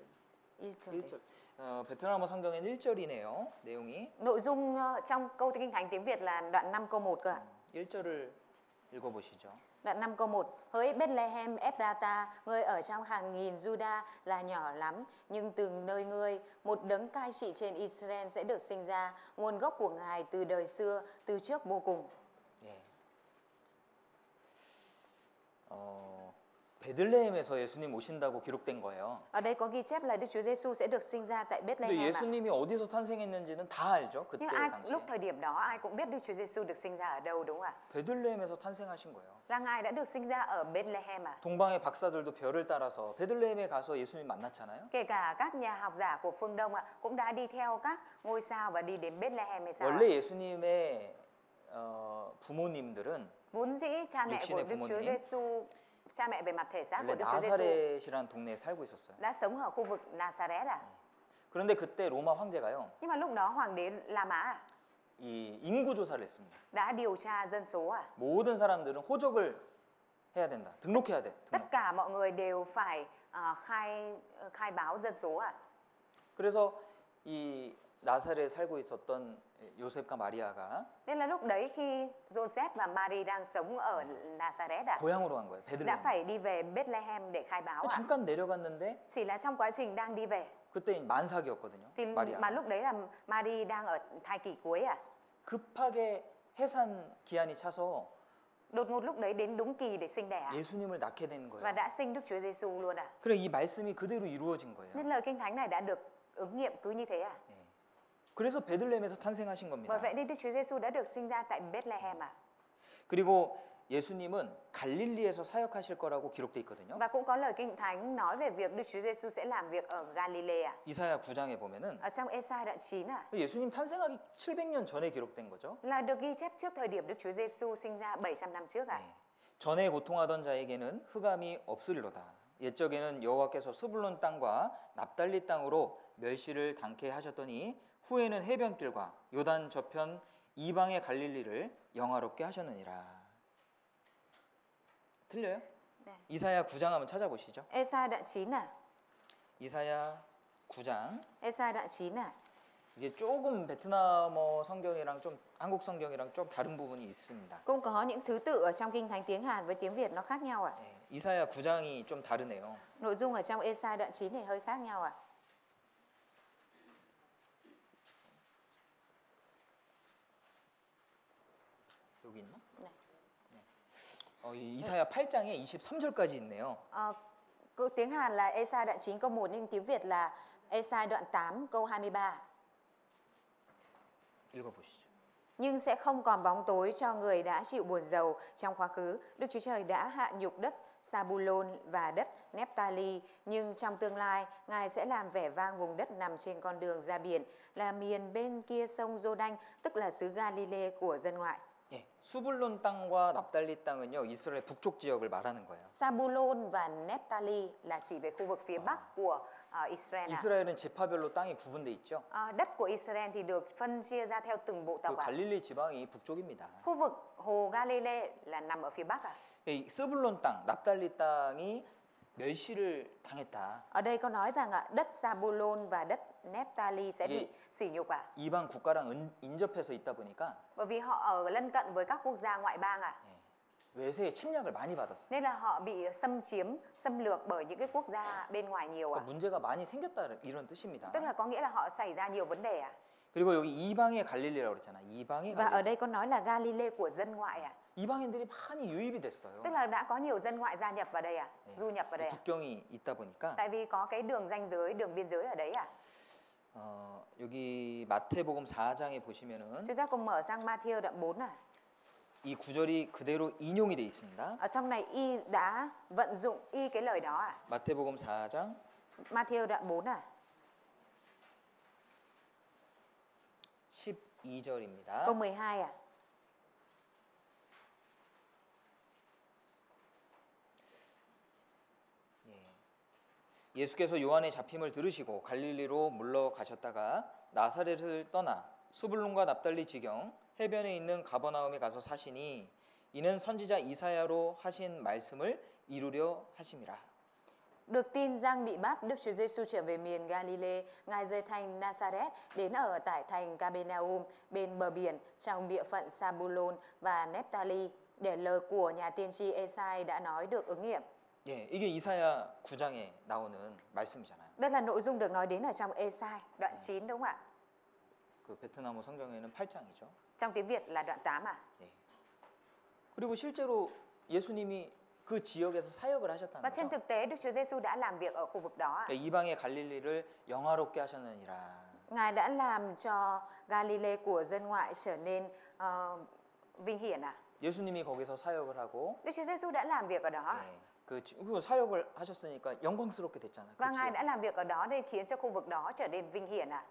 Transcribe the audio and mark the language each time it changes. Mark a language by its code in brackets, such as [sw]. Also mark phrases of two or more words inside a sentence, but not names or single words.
[ko] 1절. 1절. 베트남 성경엔 1절이네요. 내용이. [vi] Nội dung trong câu Kinh Thánh tiếng Việt là đoạn 5 câu 1 cơ ạ. [ko] 1절을 읽어 보시죠. [vi] Đoạn 5 câu 1. Hỡi Bethlehem Ephrata, ngươi ở trong hàng nghìn Juda là nhỏ lắm, nhưng từ nơi ngươi một đấng cai trị trên Israel sẽ được sinh ra, nguồn gốc của Ngài từ đời xưa, từ trước vô cùng. [ko] 예. 베들레헴에서 예수님 오신다고 기록된 거예요. [vi] Ở đây có ghi chép là Đức Chúa Giêsu sẽ được sinh ra tại [ko] 근데 [vi] Bethlehem ạ. [ko] 예수님이 어디서 탄생했는지는 다 알죠. 그때 [vi] Nhưng ai [ko] 당시에. [vi] lúc thời điểm đó ai cũng biết Đức Chúa Giêsu được sinh ra ở đâu đúng không ạ? [ko] 베들레헴에서 탄생하신 거예요. [vi] Là Ngài đã được sinh ra ở Bethlehem à? [ko] 동방의 박사들도 별을 따라서 베들레헴에 가서 예수님 만났잖아요. [vi] Kể cả các nhà học giả của phương Đông ạ cũng đã đi theo các ngôi sao và đi đến Bethlehem hay sao ạ? [ko] 원래 예수님의 부모님들은 [vi] Vốn dĩ cha mẹ của [ko] 육신의 [vi] Đức Chúa [ko] 부모님. [vi] Giêsu, cha mẹ về mặt thể xác của [ko] 원래 [vi] Đức Chúa Giêsu [ko] 나사렛이라는 동네에 살고 있었어요. [vi] đã sống ở khu vực Nazareth à? [ko] 그런데 그때 로마 황제가요, [vi] Nhưng mà lúc đó hoàng đế La Mã à, [ko] 이 인구 조사를 했습니다. [vi] đã điều tra dân số à? [ko] 모든 사람들은 호적을 해야 된다. 등록해야 돼. [vi] Tất [ko] 등록. [vi] cả mọi người đều phải khai báo dân số à? [ko] 그래서 이 나사렛에 살고 있었던 요셉과 마리아가 [vi] Nên là lúc đấy khi Joseph và Mary đang sống ở Nazareth à, [ko] 고향으로 간 거예요. [vi] đã [ko] 베들레헴. [vi] phải đi về Bethlehem để khai báo à? [ko] 잠깐 내려갔는데 [vi] Chỉ là trong quá trình đang đi về [ko] 그때 만삭이었거든요. [vi] thì mà [ko] 마리아. [vi] lúc đấy là Mary đang ở thai kỳ cuối à? [ko] 급하게 해산 기한이 차서 [vi] Đột ngột lúc đấy đến đúng kỳ để sinh đẻ à? [ko] 예수님을 낳게 되는 [vi] Và [ko] 거예요. [vi] đã sinh Đức Chúa Giêsu luôn à? [ko] 그래 이 말씀이 그대로 이루어진 거예요. [vi] Nên lời Kinh Thánh này đã được ứng nghiệm cứ như thế à? [ko] 예. 그래서 베들레헴에서 탄생하신 [vi] Bởi [ko] 겁니다. [vi] vậy nên Đức Chúa Giêsu đã được sinh ra tại Bethlehem à? [ko] 그리고 예수님은 갈릴리에서 사역하실 거라고 기록돼 있거든요. [vi] Và cũng có lời Kinh Thánh nói về việc Đức Chúa Giêsu sẽ làm việc ở Galilee à? [ko] 이사야 9장에 보면은 [vi] Ở trong Ê-sai đoạn 9 à? [ko] 예수님 탄생하기 700년 전에 기록된 거죠. [vi] Là được ghi chép trước thời điểm Đức Chúa Giêsu sinh ra 700 năm trước à? [ko] 네. 전에 고통하던 자에게는 흑암이 없으리로다. 옛적에는 여호와께서 스불론 땅과 납달리 땅으로 멸시를 당케 하셨더니 후에는 해변길과 요단 저편 이방의 갈릴리를 영화롭게 하셨느니라. 틀려요? 네. 이사야 9장 한번 찾아보시죠. [vi] Ê-sai đoạn 9 à? [ko] 이사야 9장. [vi] Ê-sai đoạn 9 à? [ko] 이게 조금 베트남어 성경이랑 좀 한국 성경이랑 좀 다른 부분이 있습니다. [vi] Cũng có những thứ tự ở trong Kinh Thánh tiếng Hàn với tiếng Việt nó khác nhau à? [ko] 네, 이사야 9장이 좀 다르네요. [vi] Nội dung ở trong Ê-sai đoạn 9 này hơi khác nhau à? [ko] 여기 있나? 네. 이사야 8장에 23절까지 있네요. [vi] Tiếng Hàn là Ê-sai đoạn 9 câu 1 nhưng tiếng Việt là Ê-sai đoạn 8 câu 23. [ko] 읽어보시죠. [vi] Nhưng sẽ không còn bóng tối cho người đã chịu buồn rầu trong quá khứ. Đức Chúa Trời đã hạ nhục đất Sabulon và đất Nephtali, nhưng trong tương lai, Ngài sẽ làm vẻ vang vùng đất nằm trên con đường ra biển, là miền bên kia sông Giô-đanh, tức là xứ Galilee của dân ngoại. [ko] 예, 수불론 땅과 납달리 땅은요 이스라엘 북쪽 지역을 말하는 거예요. [vi] Sabulon và Nephtali là chỉ về khu vực phía bắc của Israel. [ko] 이스라엘은 지파별로 땅이 구분돼 있죠. [vi] Đất của Israel thì được phân chia ra theo từng bộ [ko] 그 [vi] tộc. [ko] 갈릴리 지방이 북쪽입니다. [vi] Khu vực hồ Galilee là nằm ở phía bắc à? [ko] 이 스불론 땅, 납달리 땅이 멸시를 당했다. [vi] Ở đây có nói rằng đất Zabulon và đất Nephtali sẽ bị sỉ nhục à? [ko] 이방 국가랑 인접해서 있다 보니까 [vi] Bởi vì họ ở lân cận với các quốc gia ngoại bang à? [ko] 외세의 침략을 많이 받았어. [vi] Nên là họ bị xâm chiếm, xâm lược bởi những cái quốc gia bên ngoài nhiều à? [ko] 그러니까 문제가 많이 생겼다 이런 뜻입니다. [vi] Tức là có nghĩa là họ xảy ra nhiều vấn đề à? [ko] 그리고 여기 이방의 갈릴리라고 그랬잖아. 이방의 [vi] Và ở [ko] 갈릴리. [vi] đây có nói là Galilee của dân ngoại à? [ko] 이방인들이 많이 유입이 됐어요. [vi] Tức là đã có nhiều dân ngoại gia nhập vào đây à? Du nhập vào đây à? [ko] 국경이 있다 보니까 [vi] Tại vì có cái đường ranh giới, đường biên giới ở đấy à? [ko] 여기 마태복음 4장에 보시면은 [vi] Chúng ta cùng mở sang Matthew đoạn 4 à? [ko] 이 구절이 그대로 인용이 돼 있습니다. [vi] Ở trong này y đã vận dụng y cái lời đó à? [ko] 마태복음 4장 [vi] Matthew đoạn 4 à? [ko] 12절입니다. [vi] Câu 12 à? [ko] 예수께서 요한의 잡힘을 들으시고 갈릴리로 물러가셨다가 나사렛을 떠나 수불론과 납달리 지경 해변에 있는 가버나움에 가서 사시니 이는 선지자 이사야로 하신 말씀을 이루려 하심이라. [vi] Được tin Giăng bị bắt, Đức Chúa Giêsu trở về miền Galilee, Ngài rời thành Nazareth đến ở tại thành Capernaum bên bờ biển trong địa phận Zabulon và Nephtali để lời của nhà tiên tri Esai đã nói được ứng nghiệm. [ko] 예, 이게 이사야 9장에 나오는 말씀이잖아요. [vi] Đây là nội dung được nói đến ở trong Esai đoạn 9 đúng không ạ? [ko] 그 베트남 성경에는 8장이죠. [vi] Trong tiếng Việt là đoạn 8 à? [ko] 예. 그리고 실제로 예수님이 그 지역에서 사역을 [vi] Và [ko] 하셨다는 [vi] trên [ko] 거죠. [vi] thực tế Đức Chúa Giêsu đã làm việc ở khu vực đó. [ko] 그러니까 이방의 갈릴리를 영화롭게 하셨느니라. [vi] Ngài đã làm cho Galilee của dân ngoại trở nên vinh hiển à? [ko] 예수님이 거기서 사역을 하고 [vi] Đức Chúa Giêsu đã làm việc ở đó. [ko] 그 사역을 하셨으니까 영광스럽게 됐잖아요. [vi] Và [ko] 그 [vi] Ngài đã [ko] 지역. [vi] làm việc ở đó để khiến cho khu vực đó trở nên vinh hiển à?